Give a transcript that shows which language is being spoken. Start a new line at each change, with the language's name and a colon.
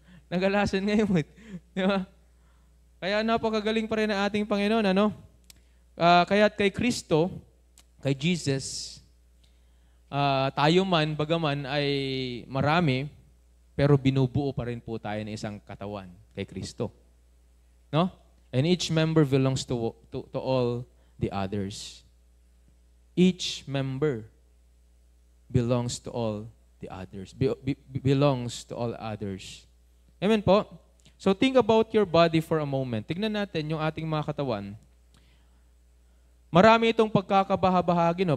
Filipino: Nagalasan ngayon. Di ba? Kaya napakagaling pa rin ang ating Panginoon. Ano? Kaya't kay Kristo, kay Jesus, tayo man, bagaman ay marami, pero binubuo pa rin po tayo ng isang katawan kay Kristo. No?
English: And each member belongs to all the others. Each member belongs to all the others. Belongs to all others. Amen po? So think about your body for a moment.
Filipino: Tignan natin yung ating mga katawan. Marami itong pagkakabahabahagi, no?